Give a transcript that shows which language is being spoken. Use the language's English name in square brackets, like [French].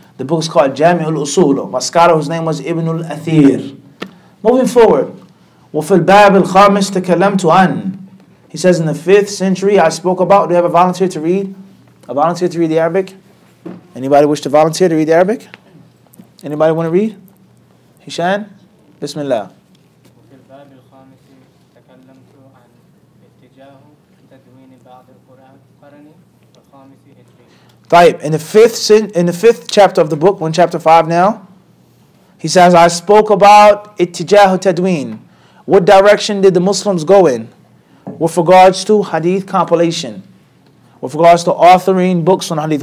[English] The book is called Jami' al-Usul. My scholar whose name was Ibn al-Athir. Moving forward. [Arabic] وَفِي الْبَابِ الْخَامِسِ تَكَلَّمْتُ عَنْ. [English] He says in the 5th century I spoke about. Do you have a volunteer to read? A volunteer to read the Arabic? Anybody wish to volunteer to read the Arabic? Anybody want to read? Hishan? Bismillah. [Arabic] وفي الباب الخامس تكلمت عن اتجاه تدوين بعض القرن الخامس هجري. [English] طيب, in the 5th chapter of the book, we're in chapter 5 now. He says, I spoke about ittijah tadween. What direction did the Muslims go in? with regards to Hadith Compilation, with regards to authoring books on Hadith?